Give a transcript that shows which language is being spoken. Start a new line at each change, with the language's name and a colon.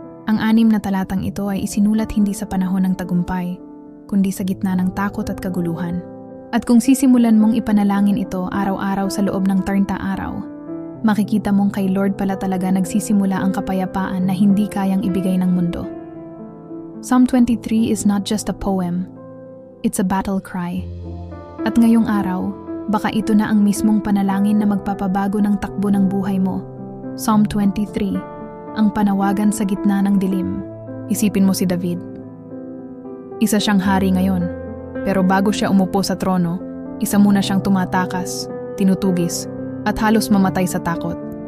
Filipino: Ang 6 na talatang ito ay isinulat hindi sa panahon ng tagumpay, kundi sa gitna ng takot at kaguluhan. At kung sisimulan mong ipanalangin ito araw-araw sa loob ng 30 araw, makikita mong kay Lord pala talaga nagsisimula ang kapayapaan na hindi kayang ibigay ng mundo.
English: Psalm 23 is not just a poem, it's a battle cry.
Filipino: At ngayong araw, baka ito na ang mismong panalangin na magpapabago ng takbo ng buhay mo. Psalm 23, ang panawagan sa gitna ng dilim. Isipin mo si David. Isa siyang hari ngayon, pero bago siya umupo sa trono, isa muna siyang tumatakas, tinutugis, at halos mamatay sa takot.